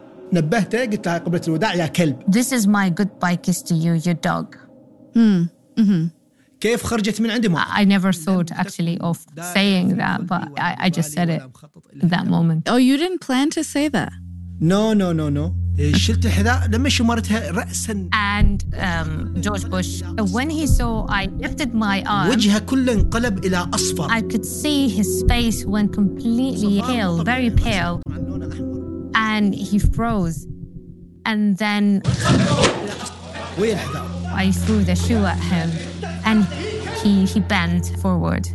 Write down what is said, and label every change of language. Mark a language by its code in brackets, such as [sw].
[en] this is my goodbye kiss to you, you dog. Mm-hmm. [ar] كيف خرجت من عندهم؟ [en] I never thought actually of saying that, but I just said it in that moment. Oh, you didn't plan to say that? No. [ar] شلت حذاء لما شمرتها رأسا. [en] And George Bush, when he saw I lifted my arm, [ar] وجهه كله انقلب إلى أصفر. [en] I could see his face went completely pale, very pale, and he froze. And then I threw the shoe at him, and he bent forward.